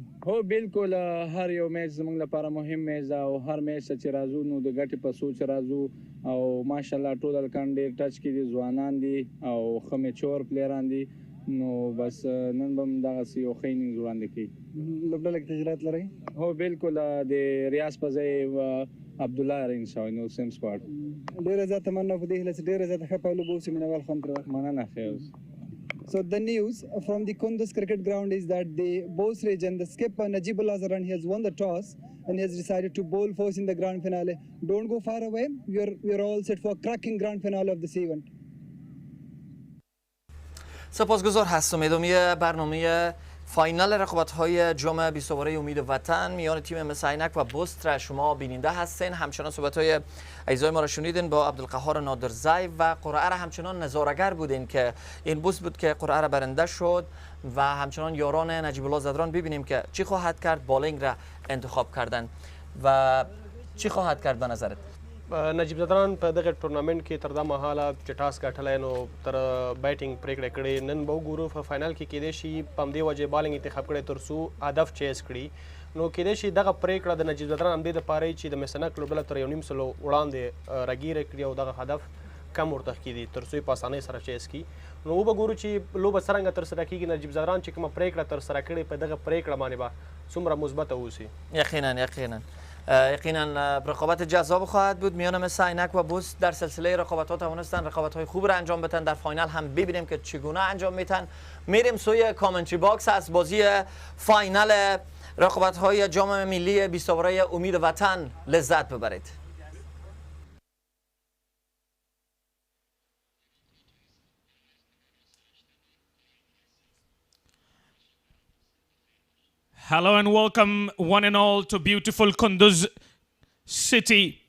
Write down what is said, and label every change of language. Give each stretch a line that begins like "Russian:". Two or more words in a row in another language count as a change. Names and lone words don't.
Pashto: هو بالکل هر یو میچ زموږ لپاره مهم میچ ده او هر میچ ته چې راځو نو د ګټې په سوچ راځو او ماشاءالله ټول هلکان ډېر ټچ کې دي ځوانان دي او ښه
English: mature players
Pashto: دي نو بس نن به هم دغسې یو ښه انینګز وړاندې کوي لوبډله کې تغییرات لرئ هو بالکل د ریاض په ځای عبدالله رین شوی نو
English: same squad
Pashto: ډېره زیاته مننه په دې هیله چې ډېره زیاته ښه پایلوبه وشي مینوال خوند ترې واخلي مننه خیر
English: So the news from the Kunduz cricket ground is that the Bost region, the skipper Najibullah Zaran, he has won the toss and he has decided to bowl first in the grand finale. Don't go far away. We are all set for a cracking grand finale of this event.
Persian: سپاسگزار هستم. ادامه برنامه فاینال رقابت‌های جام 20 اوره امید وطن میان تیم مثل اینک و بوست را شما بیننده هستین. همچنان صحبت‌های عزیزای ما را شنیدین با عبدالقهار نادرزی و قرعه را همچنان نظاره‌گر بودین که این بوست بود که قرعه را برنده شد و همچنان یاران نجیب الله زدران ببینیم که چی خواهد کرد. بالینگ را انتخاب کردن و چی خواهد کرد به نظرت؟
Pashto: نجیب زدران په دغه ټورنمنټ کې تر دا مهاله چې ټاس ګټلی نو تر بیټینګ پرېکړه کړې نن به وګورو په فاینل کې کیدای شي په همدې وجې بالینګ انتخاب کړی تر څو هدف چیز کړي نو کیدای شي دغه پرېکړه د نجیب زدران همدې دپاره چې د مسنک لوبډله تر 1.5 سلو وړاندې راګیره کړي او دغه هدف کم ورته کړي تر څو یې په اسانۍ سره چیز کړي نو وګورو چې لوبه څرنګه ترسره کېږي. نجیب زدران چې کومه پرېکړه ترسره کړې په دغه پرېکړه باندې به څومره مثبته اوسي.
Persian: یقینا رقابت جذاب خواهد بود میان مثل اینک و بوست. در سلسله رقابت‌ها توانستن رقابت‌های خوب را انجام بدن. در فاینال هم ببینیم که چگونه انجام میدن. میریم سوی
English: commentary box
Persian: از بازی فاینال رقابت‌های جام ملی 20 اوره امید وطن لذت ببرید.
English: Hello and welcome one and all to beautiful Kunduz city.